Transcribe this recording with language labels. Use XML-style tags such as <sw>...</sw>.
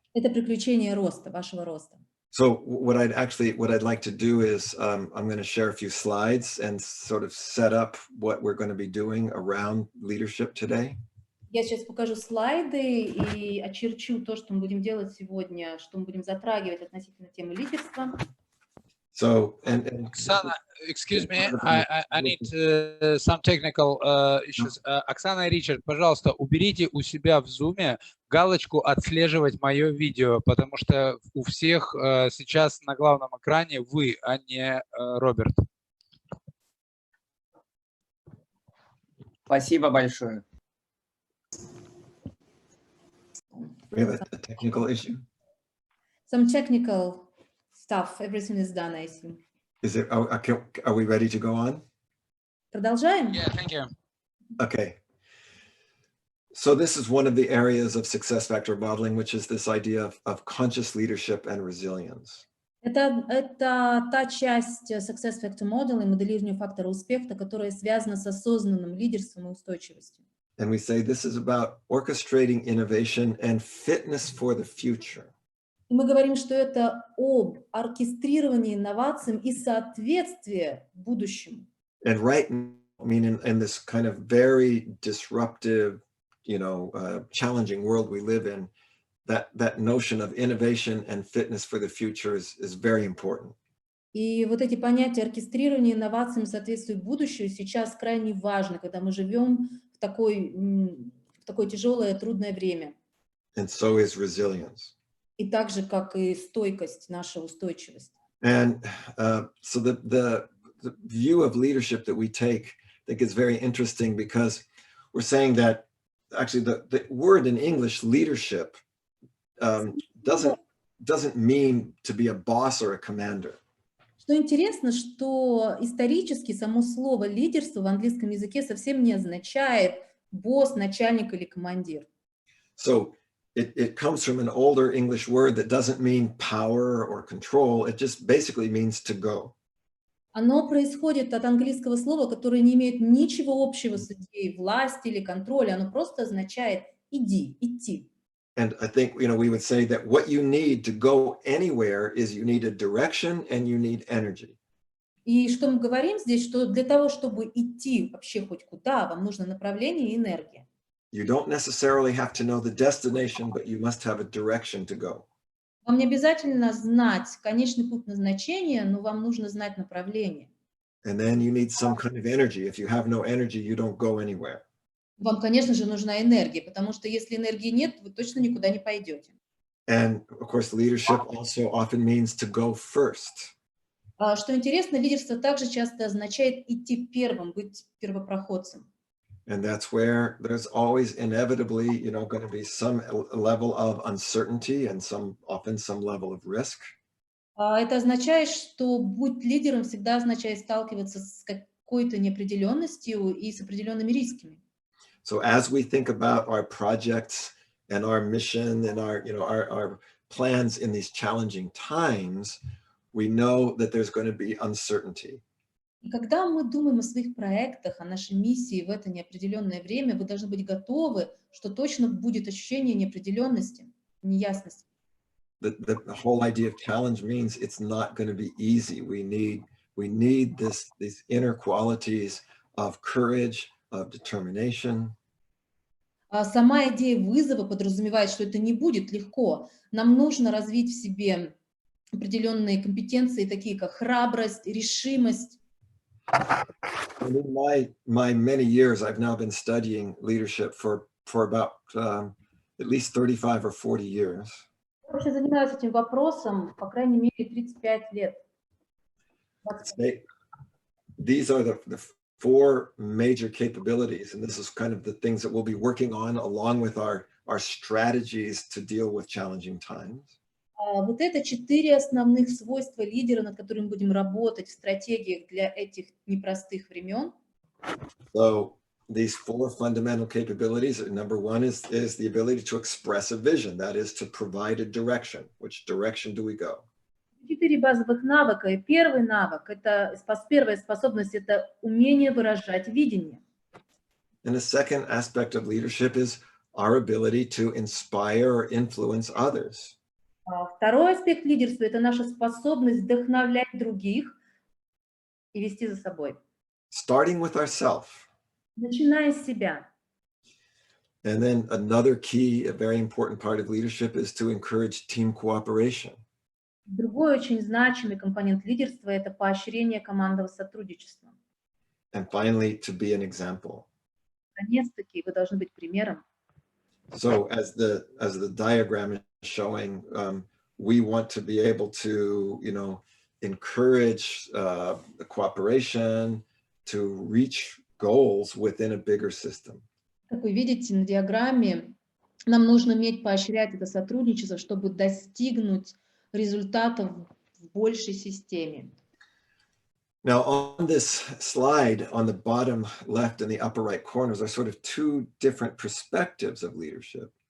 <ru>Это приключение роста, вашего роста.</ru> <en>So what I'd like to do is I'm going to share a few slides and sort of set up what we're going to be doing around leadership today.</en> <ru>Я сейчас покажу слайды и очерчу то, что мы будем делать сегодня, что мы будем затрагивать относительно темы лидерства.</ru> <en>So, and Оксана, excuse me, I need some technical issues.</en> <ru>Оксана и Ричард, пожалуйста, уберите у себя в Zoom галочку «Отслеживать мое видео», потому что у всех сейчас на главном экране вы, а не Роберт. Спасибо большое.</ru> <en>we have a technical issue. Some technical stuff. Everything is done, I assume. Is it? Are we ready to go on?</en> <ru>Продолжаем?</ru> <en>Yeah, thank you. Okay. So this is one of the areas of success factor modeling, which is this idea of conscious leadership and resilience.</en> <ru>Это та часть Success Factor Model и моделирования фактора успеха, которая связана с осознанным лидерством и устойчивостью.</ru> <en>And we say this is about orchestrating innovation and fitness for the future.</en> <ru>И мы говорим, что это об оркестрировании инновациям и соответствии будущему.</ru> <en>And right now, I mean, in this kind of very disruptive, challenging world we live in, that notion of innovation and fitness for the future is very important.</en> <ru>И вот эти понятия оркестрирования инновациям и соответствия будущему сейчас крайне важны, когда мы живем в такое тяжелое, трудное время.</ru> <en>And so is resilience.</en> <ru>И так же, как и стойкость, наша устойчивость.</ru> <en>And so the view of leadership that we take, I think is very interesting because we're saying that actually the word in English, leadership, doesn't mean to be a boss or a commander.</en> <ru>Что интересно, что исторически само слово лидерство в английском языке совсем не означает босс, начальник или командир.</ru> <en>So it comes from an older English word that doesn't mean power or control. It just basically means to go.</en> <ru>Оно происходит от английского слова, которое не имеет ничего общего с идеей власти или контроля. Оно просто означает иди, идти.</ru> <en>And I think, we would say that what you need to go anywhere is you need a direction and you need energy.</en> <ru>И что мы говорим здесь, что для того, чтобы идти вообще хоть куда, вам нужно направление и энергия.</ru> <en>You don't necessarily have to know the destination, but you must have a direction to go.</en> <ru>Вам не обязательно знать конечный путь назначения, но вам нужно знать направление.</ru> <en>And then you need some kind of energy. If you have no energy, you don't go anywhere.</en> <ru>Вам, конечно же, нужна энергия, потому что если энергии нет, вы точно никуда не пойдете.</ru> <en>And of course, leadership also often means to go first.</en> <ru>Что интересно, лидерство также часто означает идти первым, быть первопроходцем.</ru> <en>And that's where there's always inevitably, going to be some level of uncertainty and often some level of risk.</en> <ru>Это означает, что быть лидером всегда означает сталкиваться с какой-то неопределенностью и с определенными рисками.</ru> <en>So as we think about our projects and our mission and our plans in these challenging times, we know that there's going to be uncertainty.</en> <ru>И когда мы думаем о своих проектах, о нашей миссии в это неопределенное время, вы должны быть готовы, что точно будет ощущение неопределенности, неясности.</ru> <en>The whole idea of challenge means it's not going to be easy. We need these inner qualities of courage, of determination.</en> <ru>Сама идея вызова подразумевает, что это не будет легко. Нам нужно развить в себе определенные компетенции, такие как храбрость, решимость.</ru> <en>In my many years, I've now been studying leadership for about at least 35 or 40 years.</en> <ru>Я вообще занимаюсь этим вопросом, по крайней мере, 35 лет.</ru> <en>These are the four major capabilities, and this is kind of the things that we'll be working on along with our strategies to deal with challenging times.</en> <ru>Вот это 4 основных свойства лидера, над которыми будем работать в стратегиях для этих непростых времен.</ru> <en>So these four fundamental capabilities, number one is the ability to express a vision, that is to provide a direction. Which direction do we go?</en> <ru>4 базовых навыка. И первый навык, первая способность, это умение выражать видение.</ru> <en>And the second aspect of leadership is our ability to inspire or influence others.</en> <ru>Второй аспект лидерства – это наша способность вдохновлять других и вести за собой.</ru> <en>Starting with ourselves.</en> <ru>Начиная с себя.</ru> <en>And then another key, a very important part of leadership is to encourage team cooperation.</en> <ru>Другой очень значимый компонент лидерства – это поощрение командного сотрудничества.</ru> <en>And finally, to be an example.</en> <ru>Наконец-таки, вы должны быть примером.</ru> <en>So as the diagram is showing, we want to be able to, encourage the cooperation to reach goals within a bigger system.</en> <ru>Как вы видите на диаграмме, нам нужно уметь поощрять это сотрудничество, чтобы достигнуть результатов в большей системе.</ru> <en>Now, on this slide, on the bottom left and the upper right corners are sort of two different perspectives of leadership.</en>